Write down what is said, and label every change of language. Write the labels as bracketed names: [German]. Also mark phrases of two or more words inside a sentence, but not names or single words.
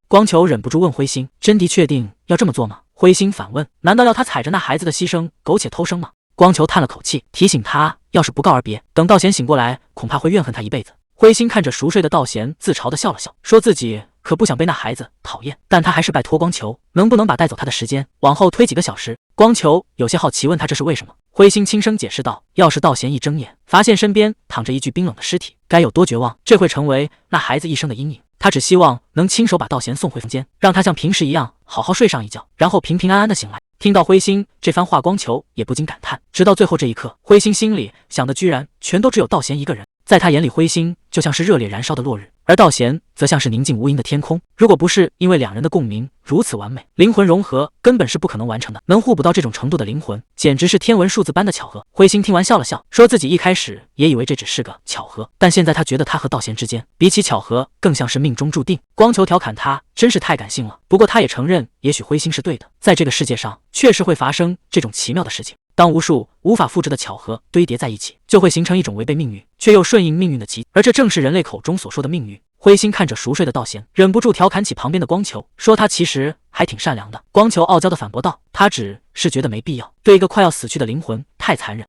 [Chinese] 光球忍不住問灰星：“真的確定要這麼做嗎？”灰星反問：“難道要他踩着那孩子的犧牲苟且偷生嗎？” 光球嘆了口氣，提醒他要是不告而別，等道賢醒過來，恐怕會怨恨他一輩子。灰星看着熟睡的道賢，自嘲地笑了笑，說自己可不想被那孩子討厭，但他還是拜托光球，能不能把帶走他的時間往後推幾個小時。光球有些好奇問他這是為什麼。灰星輕聲解釋道：“要是道賢一睜眼，發現身邊躺着一具冰冷的屍體，該有多絕望？這會成為那孩子一生的陰影。他只希望能親手把道賢送回房間，讓他像平時一樣好好睡上一覺，然後平平安安地醒來。” 聽到灰星這番話，光球也不禁感嘆。直到最後這一刻，灰星心裡想的居然全都只有道賢一個人。在他眼裡，灰星就像是熱烈燃燒的落日，而道賢則像是寧靜無垠的天空。如果不是因為2人的共鳴如此完美，靈魂融合根本是不可能完成的。能互補到這種程度的靈魂，簡直是天文數字般的巧合。灰星聽完笑了笑，說自己一開始也以為這只是個巧合，但現在他覺得他和道賢之間，比起巧合更像是命中注定。光球調侃他真是太感性了，不過他也承認，也許灰星是对的，在這個世界上確實會發生這種奇妙的事情。當無數無法複製的巧合堆疊在一起，就會形成一種違背命運卻又順應命運的奇蹟，而這正是人類口中所說的命運。灰星看着熟睡的道賢，忍不住調侃起旁邊的光球，說他其實還挺善良的。光球傲嬌地反駁道：“他只是覺得沒必要，對一個快要死去的靈魂太殘忍。”